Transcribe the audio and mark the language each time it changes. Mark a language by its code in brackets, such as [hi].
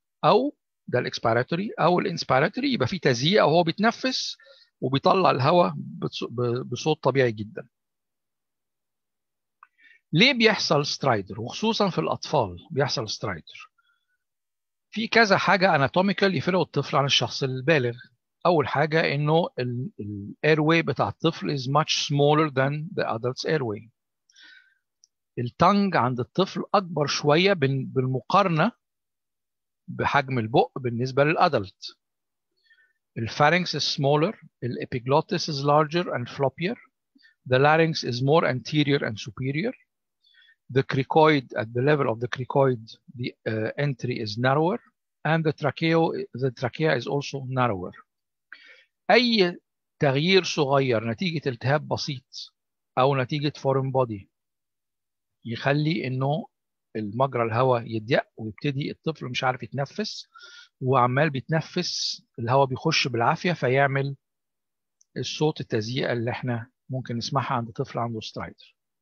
[ar] او ده الاكسبيراتوري او الانسبيراتوري يبقى فيه تزييق او هو بيتنفس وبيطلع الهواء بصوت طبيعي جدا. ليه بيحصل سترايدر وخصوصا في الاطفال بيحصل سترايدر؟ في كذا حاجه اناتوميكال يفرقوا الطفل عن الشخص البالغ. اول حاجه انه الايرواي بتاع الطفل [en] is much smaller than the adult's airway. [ar] التنج عند الطفل اكبر شويه بالمقارنه بحجم البق بالنسبه للادلت. [en] الpharynx is smaller, the epiglottis is larger and floppier, the larynx is more anterior and superior, the cricoid at the level of the cricoid the entry is narrower, and the trachea is also narrower. [ar] أي تغيير صغير نتيجة التهاب بسيط أو نتيجة foreign body يخلي إنه المجرى الهواء يضيق ويبتدي الطفل مش عارف يتنفس، وعمال بيتنفس الهواء بيخش بالعافية فيعمل الصوت التزييق اللي احنا ممكن نسمعها عند طفل عنده سترايدر.